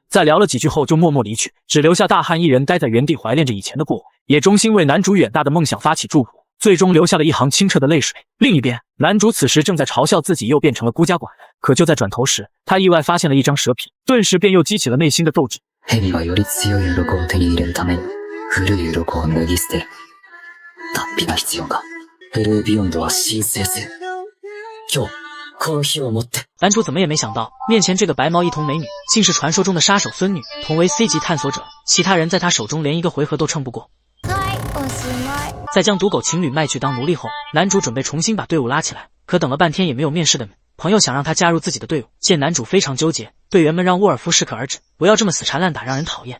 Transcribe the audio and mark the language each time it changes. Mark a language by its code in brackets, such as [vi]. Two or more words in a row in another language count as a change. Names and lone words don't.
[zh] 在聊了几句后就默默离去，只留下大汉一人待在原地怀念着以前的过往，也衷心为男主远大的梦想发起祝福，最终留下了一行清澈的泪水。另一边，男主此时正在嘲笑自己又变成了孤家寡人，可就在转头时，他意外发现了一张蛇皮，顿时便又激起了内心的斗志。 [ja] 蛇はより強い鱗を手に入れるために古い鱗を脱ぎ捨てる。脱皮が必要か。ブルービヨンドは神聖する。今日この日をもって。 [zh] 男主怎么也没想到，面前这个白毛一瞳美女，竟是传说中的杀手孙女，同为 C 级探索者，其他人在她手中连一个回合都撑不过。在将赌狗情侣卖去当奴隶后，男主准备重新把队伍拉起来，可等了半天也没有面试的人。朋友想让他加入自己的队伍，见男主非常纠结，队员们让沃尔夫适可而止，不要这么死缠烂打，让人讨厌。